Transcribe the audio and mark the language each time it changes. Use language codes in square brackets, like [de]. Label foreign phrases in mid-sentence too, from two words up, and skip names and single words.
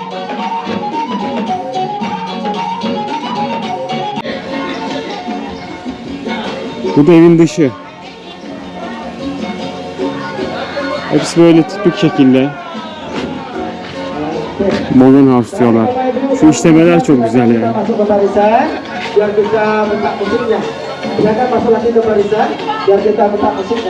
[tr] Bu da evin dışı. Hepsi böyle tipik şekilde. Modern house diyorlar. Şu işlemeler çok güzel ya. [id] Masuk ke barisan biar kita buka musiknya. Silakan masuk lagi ke barisan biar kita buka musiknya.